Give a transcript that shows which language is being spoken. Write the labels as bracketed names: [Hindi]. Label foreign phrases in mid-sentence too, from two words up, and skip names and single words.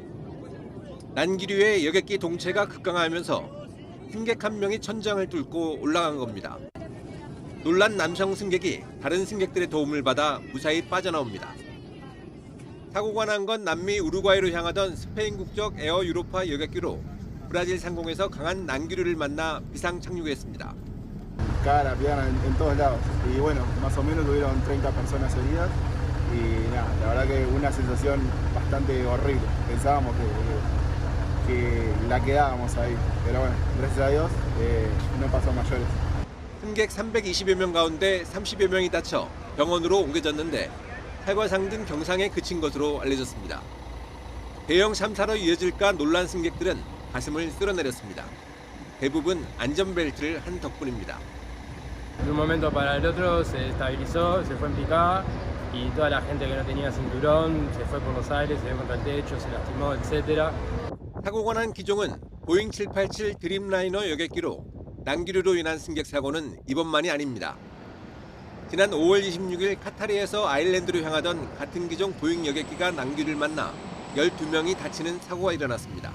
[Korean] 난기류의 여객기 동체가 급강하면서 승객 한 명이 천장을 뚫고 올라간 겁니다. 놀란 남성 승객이 다른 승객들의 도움을 받아 무사히 빠져나옵니다. 사고가 난 건 남미 우루과이로 향하던 스페인 국적 에어 유로파 여객기로 브라질 상공에서 강한 난기류를 만나 비상 착륙했습니다. [Spanish] Cara, pierna, en todos lados. Y bueno, más o menos tuvieron 30 personas heridas. Y nada, la verdad que una sensación bastante horrible. Pensábamos que la quedábamos ahí. Pero bueno, gracias a Dios no pasó mayores. [Korean] 승객 320여 명 가운데 30여 명이 다쳐 병원으로 옮겨졌는데 탈과상 등 경상에 그친 것으로 알려졌습니다. 대형 참사로 이어질까 놀란 승객들은 가슴을 쓸어내렸습니다. 대부분 안전벨트를 한 덕분입니다. [Spanish] De un momento para el otro se estabilizó, se fue en picada y toda la gente que no tenía cinturón se fue por los aires, se dio contra el techo, se lastimó, etc. [Korean] 사고가 난 기종은 보잉 787 드림라이너 여객기로 난기류로 인한 승객 사고는 이번만이 아닙니다. 지난 5월 26일 카타르에서 아일랜드로 향하던 같은 기종 보잉 여객기가 난기류를 만나 12명이 다치는 사고가 일어났습니다.